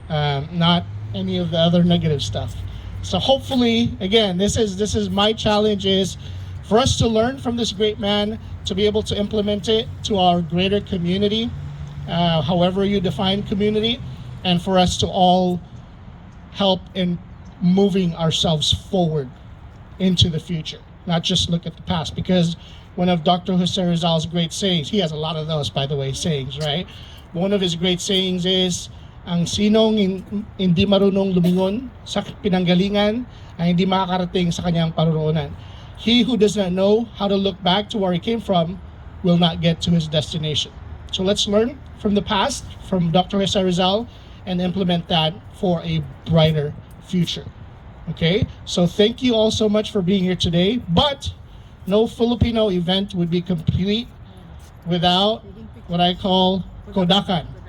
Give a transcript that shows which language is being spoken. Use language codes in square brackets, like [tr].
[en] Not any of the other negative stuff. So hopefully, again, this is my challenge, is for us to learn from this great man, to be able to implement it to our greater community, however you define community, and for us to all help in moving ourselves forward into the future, not just look at the past. Because one of Dr. Jose Rizal's great sayings, he has a lot of those, by the way, sayings, right? One of his great sayings is, [tl] ang sinong hindi marunong lumingon sa pinanggalingan ay hindi makakarating sa kanyang paroroonan. [en] He who does not know how to look back to where he came from will not get to his destination. So let's learn from the past, from Dr. Jose Rizal, and implement that for a brighter future. Okay, so thank you all so much for being here today. But no Filipino event would be complete without what I call Kodakan.